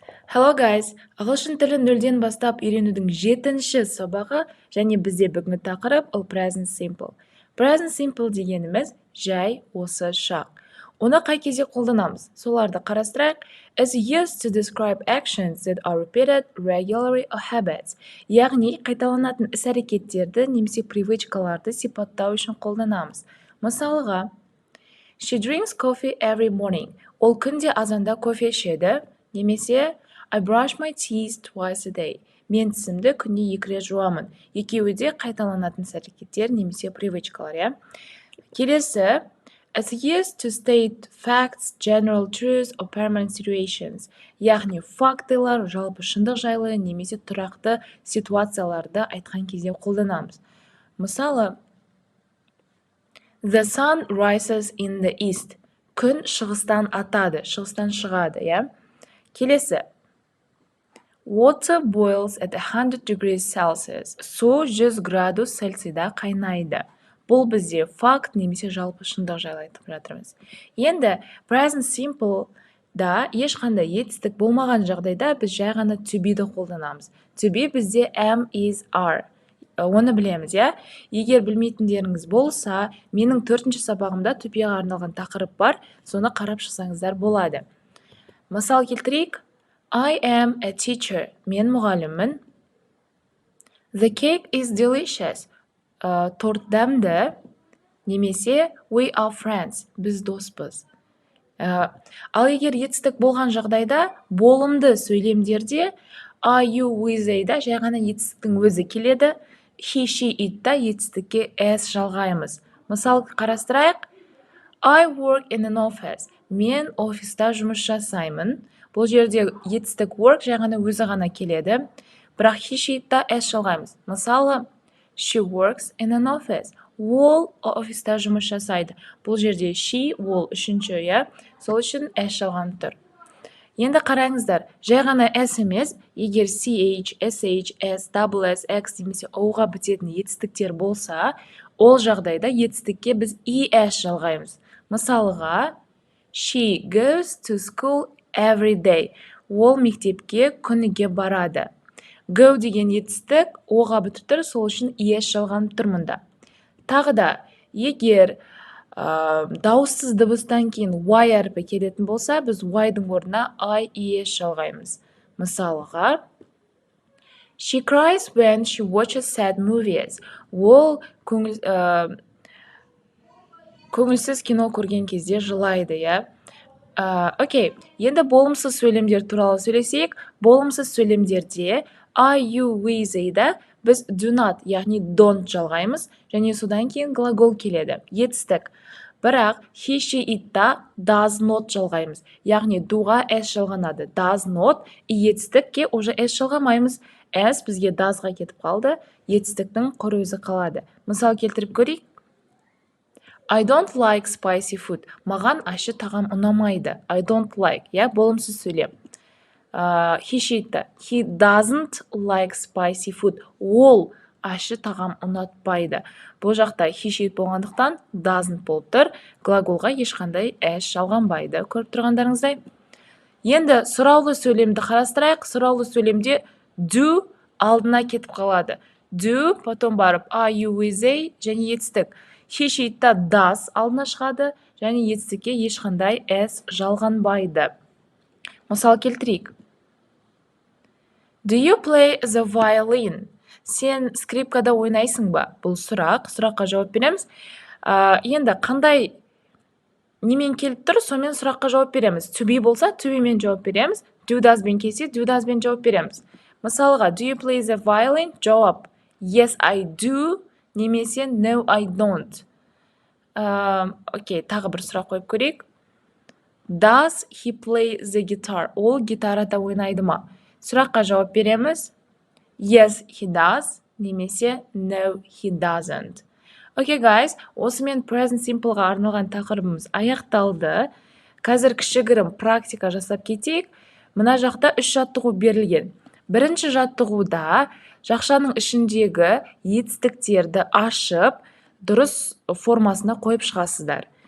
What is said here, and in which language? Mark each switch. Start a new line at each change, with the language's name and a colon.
English: Hello guys,
Kazakh: ағылшын тілін нөлден бастап үйренудің 7-ші сабағы және бізде бүгінгі тақырып ол present simple. Present simple дегеніміз жай осы шақ. Оны қай кезде қолданамыз? Соларды қарастырайық.
English: Is used to describe actions that are repeated regularly or habits.
Kazakh: Яғни қайталанатын іс-әрекеттерді немесе привычкаларды сипаттау үшін қолданамыз.
English: Мысалға, She drinks coffee every morning.
Kazakh: Ол күнде азанда кофе ішеді.
English: Немесе I brush my teeth twice a day.
Kazakh: Мен тісімді күнде 2 рет жуамын. Екеуі де қайталанатын іс-әрекеттер немесе привычкалар, иә.
English: Келесі, It's used to state facts, general truths or permanent situations.
Kazakh: Яғни фактылар, жалпы шындық жайлы немесе тұрақты ситуацияларды айтқан кезде қолданамыз.
English: Мысалы, The sun rises in the east.
Kazakh: Күн шығыстан атады, шығыстан шығады, иә.
English: Келесі, Water boils at 100 degrees Celsius.
Kazakh: Су 100 градус Цельсийда қайнайды. Бұл бізде факт немесе жалпы шындық жайлы айтып жатырмыз. Енді present simple да ешқандай етістік болмаған жағдайда біз жай ғана to be-ді қолданамыз.
English: To be бізде am, is, are.
Kazakh: Оны білеміз, иә? Егер білмейтіндеріңіз болса, менің 4-ші сабағымда to be-ға арналған тақырып бар, соны қарап шықсаңыздар болады. Мысал келтірейік.
English: I am a teacher.
Kazakh: Мен мұғаліммін.
English: The cake is delicious.
Kazakh: Торт дәмді.
English: Немесе we are friends.
Kazakh: Біз доспыз. Ал егер етістік болған жағдайда, болымды сөйлемдерде are you, we, they-да жай ғана етістіктің өзі келеді. He, she, it-та етістікке s жалғаймыз. Мысал қарастырайық.
English: I work in an office.
Kazakh: Мен офиста жұмыс жасаймын. Бұл жерде етістік work жай ғана өзі ғана келеді. Бірақ he, she, it-та s жалғаймыз. Мысалы,
English: she works in an office.
Kazakh: Ол офиста жұмыс жасайды. Бұл жерде she, ол үшінші, иә. Сол үшін s жалғанып тұр. Енді қараңыздар, жай ғана s емес, егер ch, sh, s, double s, x немесе o-ға бітетін етістіктер болса, ол жағдайда етістікке біз es жалғаймыз.
English: Мысалға, she goes to school every day.
Kazakh: Ол мектепке күніге барады. Go деген етістік оға бітіп тұр, сол үшін es жалғанып тұр мұнда. Тағы да, егер дауыссыз дыбыстан кейін y әрпі келетін болса, біз y-дың орнына es жалғаймыз.
English: Мысалға, She cries when she watches sad movies.
Kazakh: Ол көңілсіз кино көрген кезде жылайды, иә. Окей, енді болымсыз сөйлемдер туралы сөйлесейік. Болымсыз сөйлемдерде I, you, we, they-да біз do not, яғни don't жалғаймыз, және содан кейін глагол келеді, етістік. Бірақ he, she, it-та does not жалғаймыз, яғни do-ға s жалғанады. Does not, етістікке уже s жалғамаймыз. S бізге does-ға кетіп қалды, етістіктің құр өзі қалады. Мысал келтіріп көрейік.
English: I don't like spicy food.
Kazakh: Маған ащы тағам ұнамайды.
English: I don't like,
Kazakh: иә, болымсыз сөйлем.
English: He, she, it-та. He doesn't like spicy food.
Kazakh: Ол ащы тағам ұнатпайды. Бұл жақта he, she, it болғандықтан doesn't болып тұр. Глаголға ешқандай s жалғанбайды. Көріп тұрғандарыңыздай. Енді сұраулы сөйлемді қарастырайық. Сұраулы сөйлемде do алдына кетіп қалады. Do, потом барып are, you, we, they және етістік. He, she, it-та does алдына шығады, және етістікке ешқандай s жалғанбайды. Мысал келтірейік.
English: Do you play the violin?
Kazakh: Сен скрипкада ойнайсың ба? Бұл сұрақ. Сұраққа жауап береміз. Енді қандай немен келіп тұр, сонымен сұраққа жауап береміз. To be болса, to be мен жауап береміз. Do does бен келсе, do does бен жауап береміз.
English: Мысалға, do you play the violin? Жауап. Yes, I do. Немесе no, I don't.
Kazakh: Окей, тағы бір сұрақ қойып көрейік.
English: Does he play the guitar?
Kazakh: Ол гитарада ойнайды ма? Сұраққа жауап береміз.
English: Yes, he does. Немесе no, he doesn't.
Kazakh: Окей, guys, осымен present simple-ға арналған тақырыбымыз аяқталды. Қазір кішігірім практика жасап кетейік. Мына жақта 3 жаттығу берілген. Бірінші жаттығуда жақшаның ішіндегі етістіктерді ашып, дұрыс формасына қойып шығасыздар.